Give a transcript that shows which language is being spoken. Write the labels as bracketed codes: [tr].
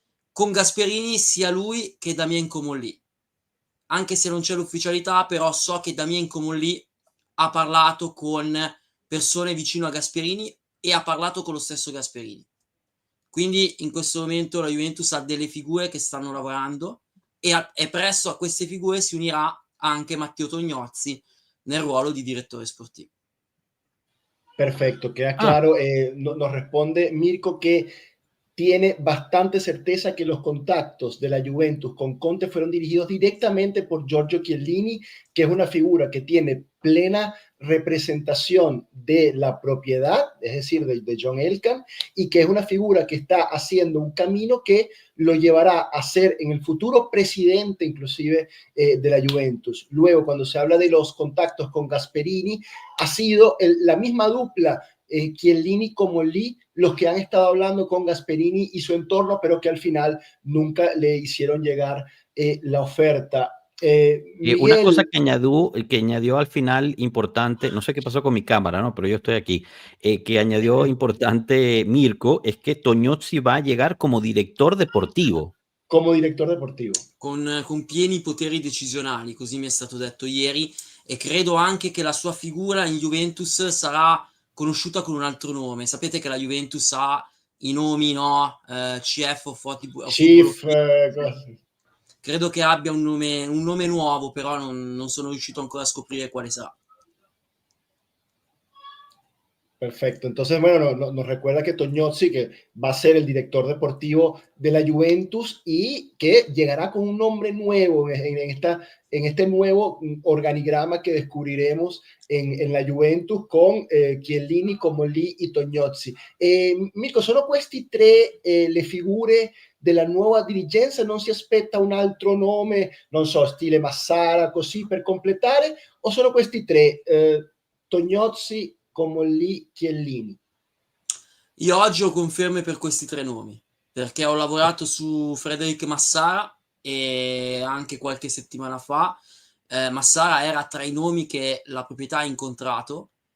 [it] Con Gasperini sia lui che Damien Comolli, anche se non c'è l'ufficialità, però so che Damien Comolli ha parlato con persone vicino a Gasperini e ha parlato con lo stesso Gasperini. Quindi in questo momento la Juventus ha delle figure che stanno lavorando e presto a queste figure si unirà anche Matteo Tognozzi nel ruolo di direttore sportivo. [es] Perfecto, queda claro. Nos responde Mirko que tiene bastante certeza que los contactos de la Juventus con Conte fueron dirigidos directamente por Giorgio Chiellini, que es una figura que tiene plena representación de la propiedad, es decir, de John Elkann, y que es una figura que está haciendo un camino que lo llevará a ser en el futuro presidente inclusive de la Juventus. Luego, cuando se habla de los contactos con Gasperini, ha sido la misma dupla, Chiellini como Lee, los que han estado hablando con Gasperini y su entorno, pero que al final nunca le hicieron llegar la oferta. Miguel, una cosa que añadió al final importante, no sé qué pasó con mi cámara, ¿no? Pero yo estoy aquí, que añadió importante Mirko, es que Tognozzi va a llegar como director deportivo. [it] Come direttore deportivo. Con pieni poteri decisionali, così mi è stato detto ieri, e credo anche che la sua figura in Juventus sarà conosciuta con un altro nome. Sapete che la Juventus ha i nomi, no? CF o Chief, credo che abbia un nome nuovo, però non sono riuscito ancora a scoprire quale sarà. [es] Perfecto. Entonces, bueno, nos recuerda que Tognozzi, que va a ser el director deportivo de la Juventus y que llegará con un nombre nuevo en este nuevo organigrama que descubriremos en la Juventus con Chiellini, Comolli e Tognozzi. [it] Mirko, solo questi tre le figure della nuova dirigenza? Non si aspetta un altro nome, non so, stile Massara, così per completare? O solo questi tre? Tognozzi, Comolli, Chiellini. Io oggi ho conferme per questi tre nomi, perché ho lavorato su Frederic Massara e anche qualche settimana fa Massara era tra i nomi che la proprietà ha incontrato.